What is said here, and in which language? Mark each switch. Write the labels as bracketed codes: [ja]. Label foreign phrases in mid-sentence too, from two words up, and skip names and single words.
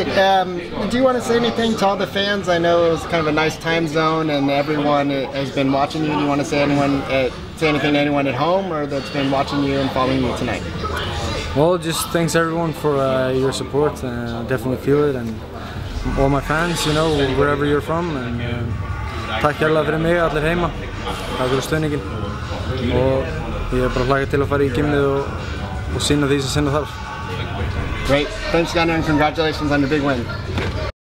[en] Do you want to say anything to all the fans? I know it was kind of a nice time zone, and everyone has been watching you. Do you want to say anything to anyone at home or that's been watching you and following you tonight? Well, just thanks everyone for your support. I definitely feel it, and all my fans, wherever you're from. [is] And takk hérlega fyrir mig, allir heima. Takk fyrir stuðninginn. Og ég bara hlakka til að fara í gymnið og sinna því sem sinna þarf. [en] Great. Thanks, Gunnar, and congratulations on your big win.